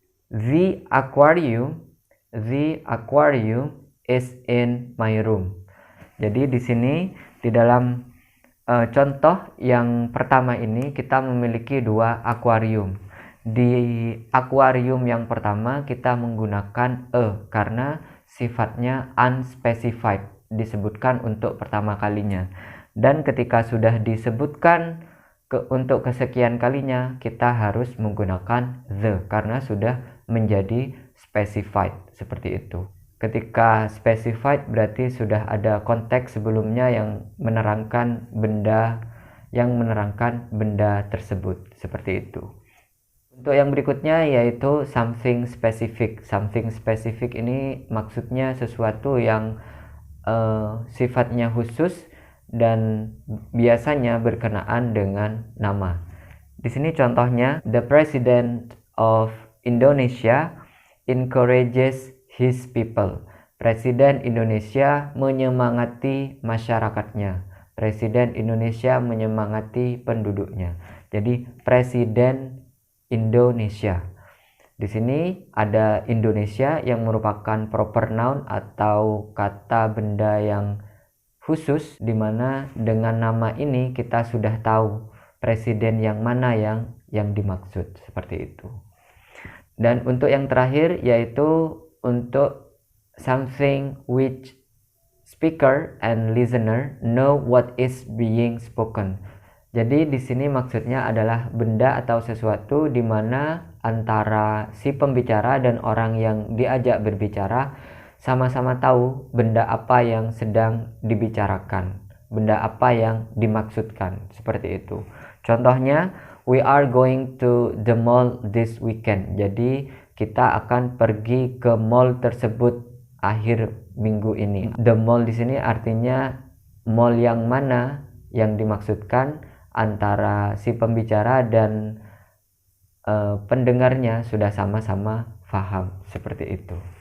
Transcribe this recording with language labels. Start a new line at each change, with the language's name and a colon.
English: The aquarium is in my room.
Indonesian: Jadi di sini di dalam contoh yang pertama ini kita memiliki dua akuarium. Di akuarium yang pertama kita menggunakan a karena sifatnya unspecified, disebutkan untuk pertama kalinya. Dan ketika sudah disebutkan untuk kesekian kalinya, kita harus menggunakan the karena sudah menjadi specified, seperti itu. Ketika specified berarti sudah ada konteks sebelumnya yang menerangkan benda tersebut, seperti itu. Untuk yang berikutnya yaitu something specific. Something specific ini maksudnya sesuatu yang sifatnya khusus dan biasanya berkenaan dengan nama. Di sini contohnya,
English: the President of Indonesia encourages his people.
Indonesian: Presiden Indonesia menyemangati masyarakatnya. Presiden Indonesia menyemangati penduduknya. Jadi Presiden Indonesia. Di sini ada Indonesia yang merupakan proper noun atau kata benda yang khusus, di mana dengan nama ini kita sudah tahu presiden yang mana yang dimaksud, seperti itu. Dan untuk yang terakhir yaitu untuk
English: something which speaker and listener know what is being spoken.
Indonesian: Jadi di sini maksudnya adalah benda atau sesuatu di mana antara si pembicara dan orang yang diajak berbicara sama-sama tahu benda apa yang sedang dibicarakan, benda apa yang dimaksudkan, seperti itu. Contohnya,
English: we are going to the mall this weekend.
Indonesian: Jadi kita akan pergi ke mall tersebut akhir minggu ini. The mall di sini artinya mall yang mana yang dimaksudkan antara si pembicara dan pendengarnya sudah sama-sama paham, seperti itu.